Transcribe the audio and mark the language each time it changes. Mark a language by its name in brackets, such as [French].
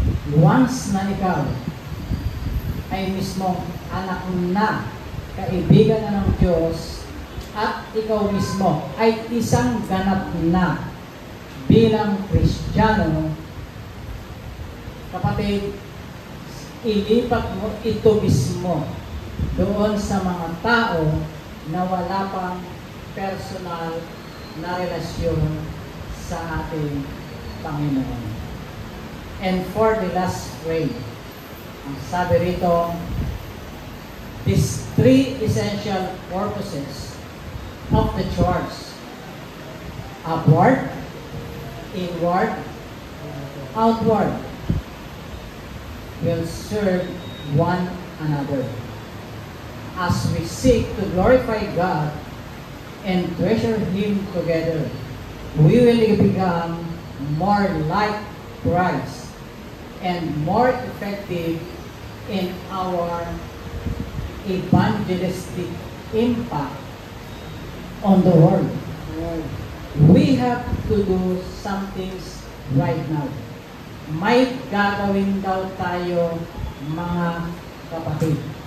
[Filipino] Once na ikaw ay mismo anak na, kaibigan na ng Diyos, at ikaw mismo ay isang ganap na bilang Kristiyano, kapatid, ilipat mo ito mismo doon sa mga tao na wala pang personal na relasyon sa ating Panginoon. [English] And for the last phrase, [Filipino] ang sabi rito, [English] these 3 essential purposes of the church: upward, inward, outward, will serve one another. As we seek to glorify God and treasure Him together, we will become more like Christ and more effective in our evangelistic impact on the world. We have to do some things right now. [Filipino] May gagawin daw tayo, mga kapatid.